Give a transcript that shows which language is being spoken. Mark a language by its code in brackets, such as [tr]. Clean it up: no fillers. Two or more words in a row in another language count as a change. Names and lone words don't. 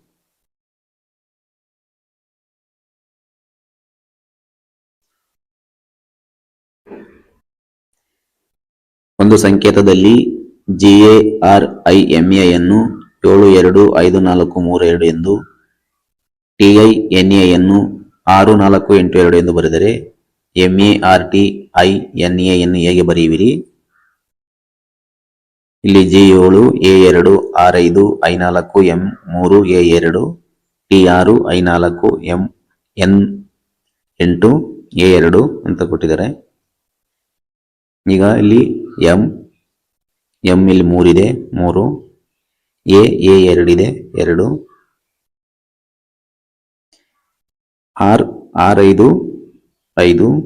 [kn] ಒಂದು ಸಂಕೇತದಲ್ಲಿ GARIMA ಯನ್ನು 7 2 5 4 3 2 ಎಂದು, TINA ಯನ್ನು 6 4 8 2 ಎಂದು ಬರೆದರೆ MARTINA ಯನ್ನು ಹೇಗೆ ಬರೆಯುವಿರಿ? ಇಲ್ಲಿ G7 A2 R5 I4 M3 A2 T6 I4 N8 A2 ಅಂತ ಕೊಟ್ಟಿದ್ದಾರೆ. ಈಗ ಇಲ್ಲಿ ಎಂ ಇಲ್ಲಿ 3 ಇದೆ, 3. ಎ 2 ಇದೆ, 2. ಆರ್ 5 5.